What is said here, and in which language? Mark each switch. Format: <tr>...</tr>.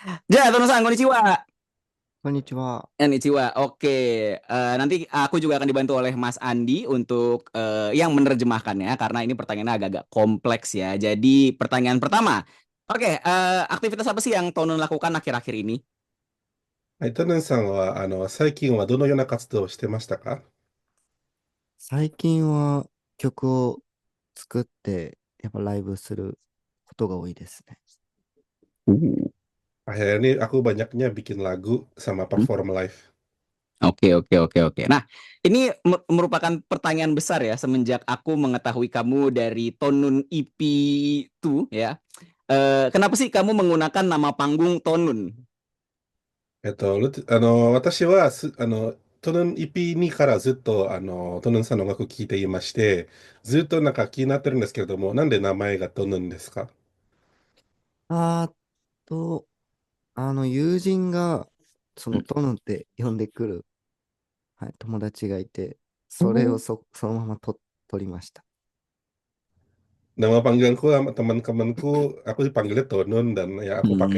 <ja>Ja, Tono-san, konnichiwa. Konnichiwa. Konnichiwa.</ja> <id>Oke, nanti aku juga akan dibantu oleh Mas Andi untuk yang menerjemahkannya karena ini pertanyaannya agak-agak kompleks ya. Jadi pertanyaan pertama, oke, aktivitas apa sih yang Tono lakukan akhir-akhir ini?</id> <ja>はい、タヌンさんは、最近はどのような活動をしてましたか？最近は曲を作って、やっぱライブすることが多いですね。</ja> <id>Akhirnya ini aku banyaknya bikin lagu sama perform live. Oke, oke, oke, oke. Nah, ini merupakan pertanyaan besar ya semenjak aku mengetahui kamu dari Tonun EP2 ya. Kenapa sih kamu menggunakan nama panggung Tonun?</id> <ja>私はトヌン EP2 からずっと、トヌンさんの音楽を聴いていまして、ずっとなんか気になってるんですけれども、なんで名前がトヌンですか？あーと、友人が、そのうんトノって呼んでくる、はい、友達がいて、それをそのまま取りました。</ja> <id>Nama panggilanku sama teman-temanku, aku dipanggilnya Tonun, dan ya aku pakai</id>